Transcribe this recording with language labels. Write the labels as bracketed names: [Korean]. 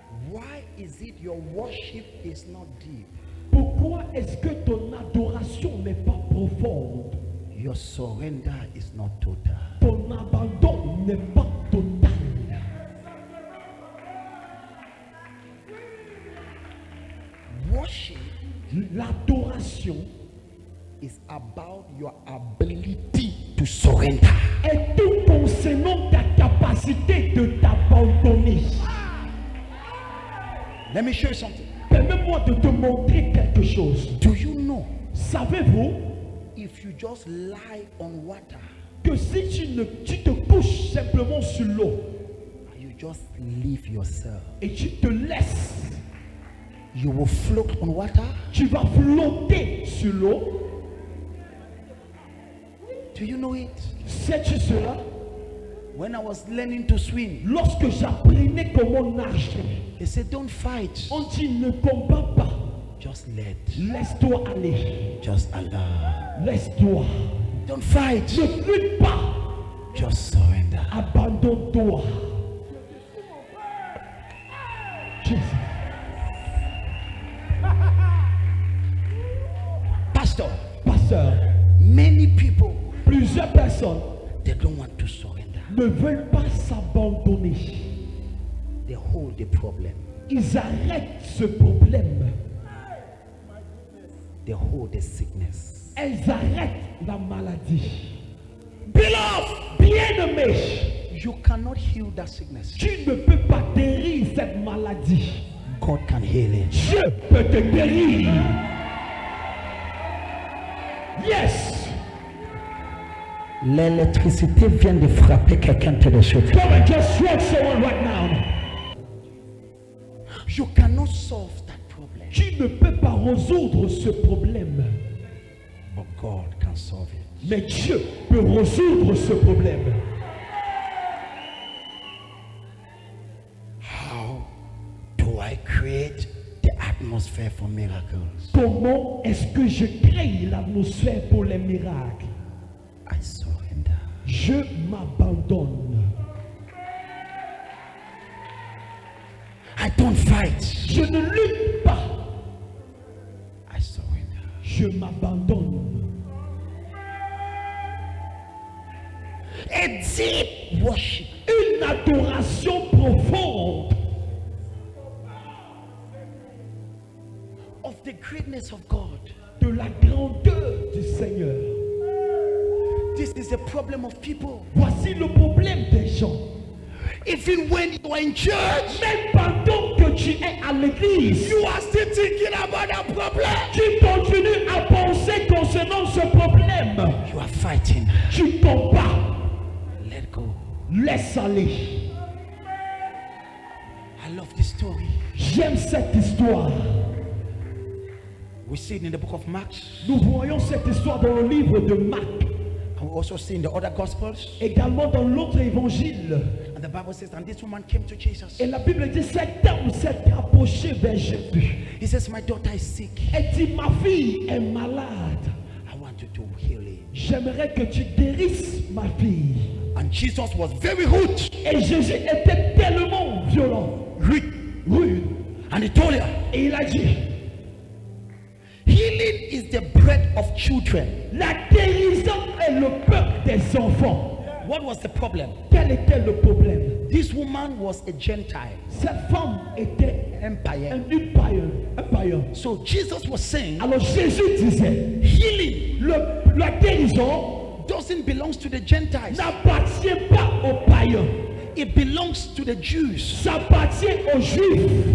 [English] Why is it your worship is not deep? [French] Pourquoi est-ce que ton adoration n'est pas profonde? [English] Your surrender is not total. [French] Ton abandon n'est pas total. [English] Worship [French] L'adoration [English] is about your ability to surrender. [French] est tout concernant ta capacité de t'abandonner. [English] Let me show you something. [French] Permets-moi de te montrer quelque chose. [English] Do you know [French] Savez-vous [English] if you just lie on water [French] que si tu te couches simplement sur l'eau [English] and you just leave yourself, [French] et tu te laisses, [English] you will float on water? [French] tu vas flotter sur l'eau? [English] Do you know it? [French] Sais-tu cela? [English] When I was learning to swim, [French] Lorsque j'apprenais comment nager, [English] they said don't fight, [French] on dit ne combat pas, [English] just let, [French] laisse-toi aller, [English] just allow. [French] laisse-toi, [English] Don't fight, [French] ne lutte pas, [English] just surrender. [French] abandonne-toi. [English] Jesus. Pastor, [French] Pasteur, [English] many people, [French] plusieurs personnes [English] they don't want to surrender. [French] ne veulent pas s'abandonner. [English] They hold the problem. [French] Ils arrêtent ce problème. [English] They hold the sickness. [French] Elles arrêtent la maladie. [English] Beloved, [French] Bien-aimé, [English] you cannot heal that sickness. [French] tu ne peux pas guérir cette maladie. [English] God can heal it. [French] Dieu peut te guérir. [English] Yes. [French] L'électricité vient de frapper quelqu'un tout de suite. [English] Come and just strike someone right now. You cannot solve that problem, [French] Tu ne peux pas résoudre ce problème. [English] but God can solve it. [French] Mais Dieu peut résoudre ce problème. [English] How do I create the atmosphere for miracles? [French] Comment est-ce que je crée l'atmosphère pour les miracles? [English] I surrender. [French] Je m'abandonne. [English] I don't fight. [French] Je ne lutte pas. [English] I surrender. [French] Je m'abandonne. [English] A deep worship [French] Une adoration profonde [English] of the greatness of God. [French] de la grandeur du Seigneur. [English] This is the problem of people. [French] Voici le problème des gens. [English] Even when you are in church, [French] même pendant que tu es à l'église, [English] you are still thinking about that problem. [French] tu continues à penser concernant ce problème. [English] You are fighting. [French] Tu combats. [English] Let go. [French] Laisse aller. [English] I love this story. [French] J'aime cette histoire. [English] We see it in the book of Mark. [French] Nous voyons cette histoire dans le livre de Marc. [English] And we also see in the other gospels. [French] Également dans l'autre évangile. [English] And the Bible says, and this woman came to Jesus. [French] Et la Bible dit, cet homme s'est approché vers Jésus. [English] He says, my daughter is sick. [French] Elle dit, ma fille est malade. [English] I want you to heal her. [French] J'aimerais que tu guérisses ma fille. [English] And Jesus was very rude. [French] Et Jésus était tellement violent, rude. [English] And he told her, [French] Et il a dit, [English] healing is the bread of children. [French] la guérison est le pain des enfants. [English] What was the problem? [French] Quel était le problème? [English] This woman was a Gentile, [French] Cette femme était [English] empire. [French] un païen. [English] So Jesus was saying, [French] Alors Jésus disait, [English] healing [French] la guérison [English] doesn't belong to the Gentiles. [French] n'appartient pas aux païens. [English] It belongs to the Jews. [French] Ça appartient aux Juifs.